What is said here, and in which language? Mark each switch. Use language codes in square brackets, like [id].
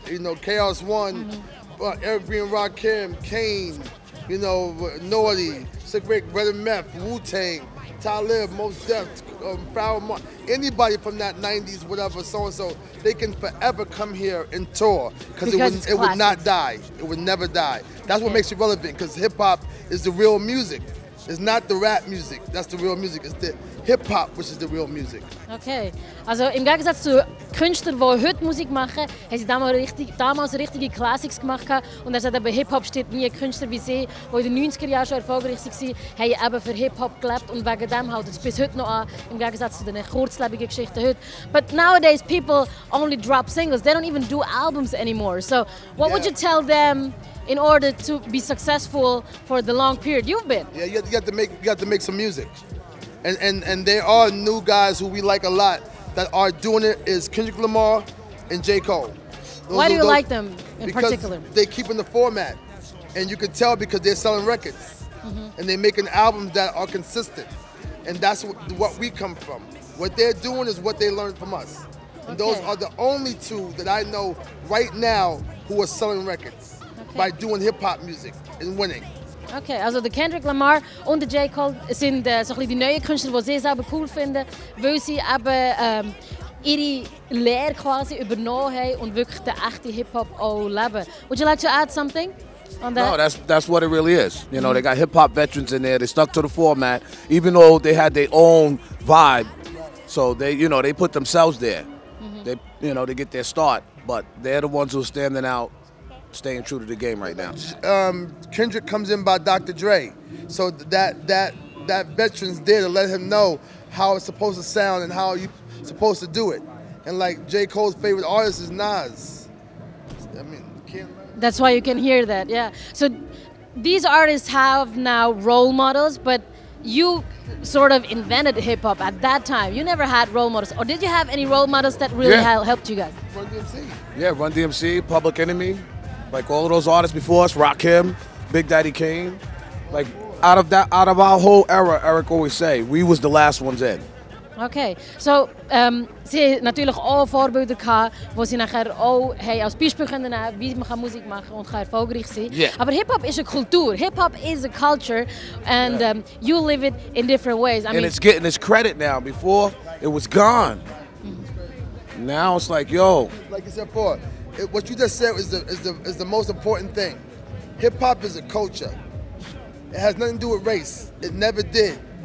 [en] You know, Chaos One, Evergreen Rakim, Kane, you know, Naughty, Sick Rick, Red and Meth, Wu-Tang, Talib, Mos Def, Pharoah Monch, anybody from that 90s, whatever, so-and-so, they can forever come here and tour because it would not die. It would never die. That's what makes it relevant, because hip-hop is the real music. It's not the rap music, that's the real music. It's the hip-hop, which is the real music. [de] Okay, also im Gegensatz zu Künstlern, die heute Musik machen, haben sie damals richtige Classics gemacht. Und er sagt, bei Hip-Hop steht nie Künstler wie sie, die in den 90er Jahren schon erfolgreich waren, haben eben für Hip-Hop gelebt und wegen dem hält es bis heute noch an, im Gegensatz zu den kurzlebigen Geschichten heute. [en] But nowadays people only drop singles, they don't even do albums anymore. So what would you tell them in order to be successful for the long period you've been? Yeah, you have to make some music. And there are new guys who we like a lot that are doing it is Kendrick Lamar and J. Cole. Why do you like them in particular? Because they keep in the format. And you can tell because they're selling records. And they're making albums that are consistent. And that's what we come from. What they're doing is what they learned from us. And those are the only two that I know right now who are selling records by doing hip-hop music and winning. [de] Okay, also der Kendrick Lamar und der J. Cole sind so ein bisschen die neuen Künstler, die sie selber cool finden, weil sie eben ihre Lehre quasi übernommen haben und wirklich den echten Hip-Hop auch leben. [en] Would you like to add something on that? No, that's what it really is. You know, they got hip-hop veterans in there. They stuck to the format, even though they had their own vibe. So they, you know, they put themselves there. They, you know, they get their start, but they're the ones who are standing out, staying true to the game right now. Kendrick comes in by Dr. Dre, so that veteran's there to let him know how it's supposed to sound and how you're supposed to do it. And like J. Cole's favorite artist is Nas. I mean, that's why you can hear that, yeah. So these artists have now role models, but you sort of invented hip-hop at that time. You never had role models, or did you have any role models that really helped you guys? Run DMC. Yeah, Run DMC, Public Enemy. Like all of those artists before us, Rakim, Big Daddy Kane. Like out of our whole era, Eric always say, we was the last ones in. [de] Okay, so sie natürlich auch Vorbilder gehabt, wo sie nachher auch als Beispiel können nehmen, wie man Musik machen und erfolgreich sein. [en] Yeah. [de] Aber Hip-Hop ist eine Kultur. [en] Hip-Hop is a culture, and you live it in different ways. I mean, it's getting its credit now. Before, it was gone. Now it's like, yo. Like you said before, what you just said is the most important thing. Hip hop is a culture. It has nothing to do with race. It never did.